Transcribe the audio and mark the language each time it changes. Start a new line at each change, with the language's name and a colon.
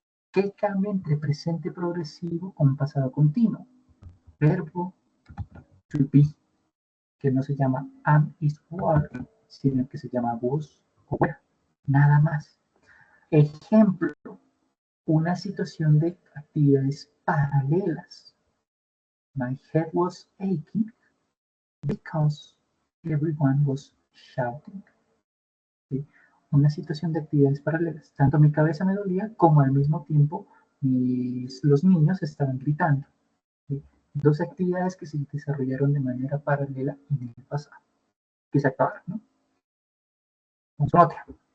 Spanish: ¿Qué cambia entre presente progresivo con pasado continuo? Verbo to be, que no se llama am, is, were, sino que se llama was o were. Nada más. Ejemplo, una situación de actividades paralelas.
English: My head was aching because everyone was shouting.
Spanish: ¿Sí? Una situación de actividades paralelas. Tanto mi cabeza me dolía como al mismo tiempo los niños estaban gritando. ¿Sí? Dos actividades que se desarrollaron de manera paralela en el pasado, que se acabaron, ¿no? Vamos a otra.